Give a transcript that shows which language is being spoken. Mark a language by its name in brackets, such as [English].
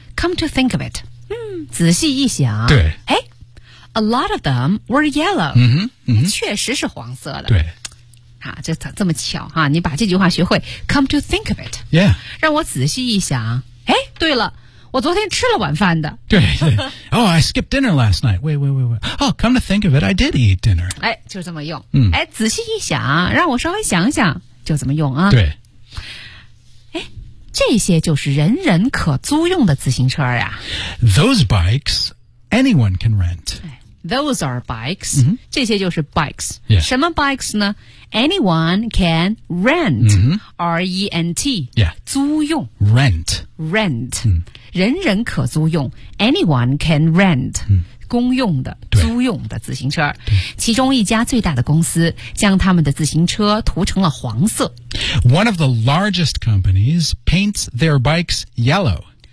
[English] Come to think of it. [Chinese] 嗯，仔细一想。对。 [English] 哎， a lot of them were yellow. 嗯哼，嗯， [Chinese] 确实是黄色的。对。啊，这咋这么巧啊，你把这句话学会。 [English] Come to think of it. Yeah. [Chinese] 让我仔细一想。哎，对了，我昨天吃了晚饭的。对对。 [English] Oh, I skipped dinner last night. Wait. Oh, come to think of it, I did eat dinner. [Chinese] 哎，就这么用。嗯。哎，仔细一想，让我稍微想想，就怎么用啊。对。这些就是人人可租用的自行车呀。 [English] Those bikes, anyone can rent. Those are bikes.、 Mm-hmm. [Chinese] 这些就是 bikes.、 [English] Yeah. [Chinese] 什么 [English] bikes 呢 ?Anyone can rent.、 Mm-hmm. R-E-N-T.、 Yeah. [Chinese] 租用。 [English] Rent. Rent.、Mm-hmm. [Chinese] 人人可租用。 [English] Anyone can rent.、 Mm-hmm. [Chinese] 公用的租用的自行车，其中一家最大的公司将他们的自行车涂成了黄色。 [English] One of the largest companies paints their bikes yellow.